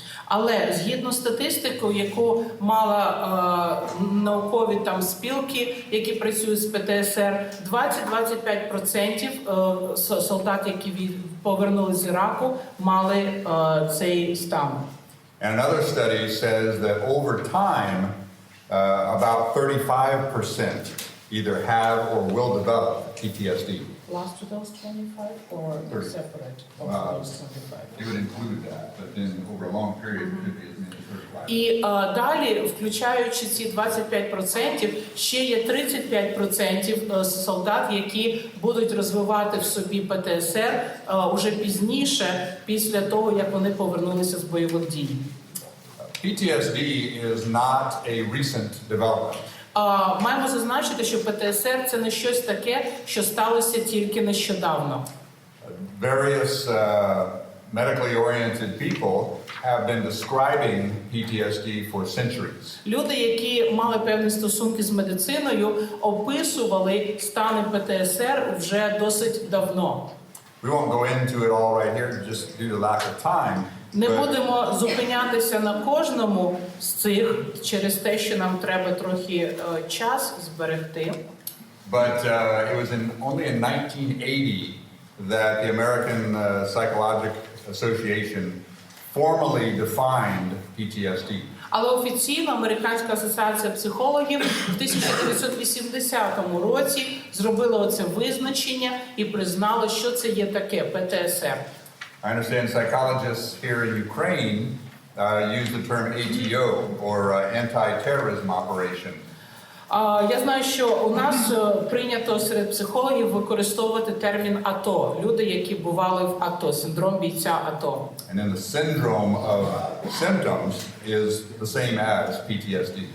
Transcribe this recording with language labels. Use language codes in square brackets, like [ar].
[uk] Але згідно статистикою, яку мала наукові там спілки, які працюють з ПТСР, 20-25% солдат, які повернулися з Іраку, мали цей стан. [en] And another study says that over time, about 35% either have or will develop PTSD. Last to those 25 or separate of those 25? It would include that, but then over a long period, it could be as many as 35. [uk] І далі, включаючи ці 25%, ще є 35% солдат, які будуть розвивати в собі ПТСР уже пізніше, після того, як вони повернулися з бойових дій. [en] PTSD is not a recent development. [uk] Маємо зазначити, що ПТСР – це не щось таке, що сталося тільки нещодавно. [en] Various medically oriented people have been describing PTSD for centuries. [uk] Люди, які мали певні стосунки з медициною, описували стани ПТСР вже досить давно. [en] We won't go into it all right here just due to lack of time. [uk] Не будемо зупинятися на кожному з цих через те, що нам треба трохи час зберегти. [en] But it was only in 1980 that the American Psychological Association formally defined PTSD. [uk] Але офіційно Американська асоціація психологів в 1980 році зробила оце визначення і признала, що це є таке ПТСР. [en] I understand psychologists here in Ukraine use the term ATO, or anti-terrorism operation. [uk] Я знаю, що у нас прийнято серед психологів використовувати термін АТО. Люди, які бували в АТО, синдром бійця АТО. [en] And then the syndrome of symptoms is the same as PTSD.